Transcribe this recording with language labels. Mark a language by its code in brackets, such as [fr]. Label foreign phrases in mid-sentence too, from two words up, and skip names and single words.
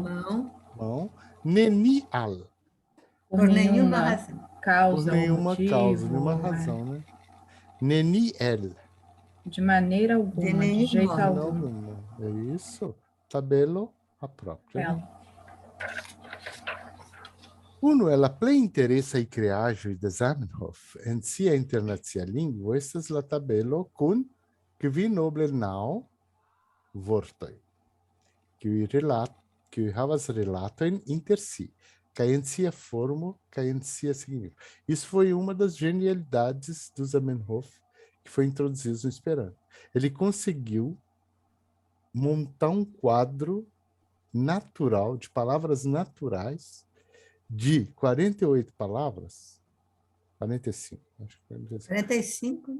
[pt] Mão. [eo] Neni al. [pt] Por Por nenhuma nenhuma razão. causa Por nenhuma ou motivo. causa, nenhuma razão, né? [eo] Neni el. [pt] De maneira alguma, De nenhum jeito modo. algum. Alguma. É isso. Tabelo a própria. Né? [eo] Uno, la plej interesaj kreaĵoj de Zamenhof en sia internacia lingvo estas la tabelo kun kvinoble vortoj, kiuj havas rilatojn inter si, kaj en sia formo kaj en sia signifo. [pt] Isso foi uma das genialidades do Zamenhof que foi introduzido no Esperanto. Ele conseguiu montar um quadro natural, de palavras naturais, de 48 palavras, 45, acho que 45.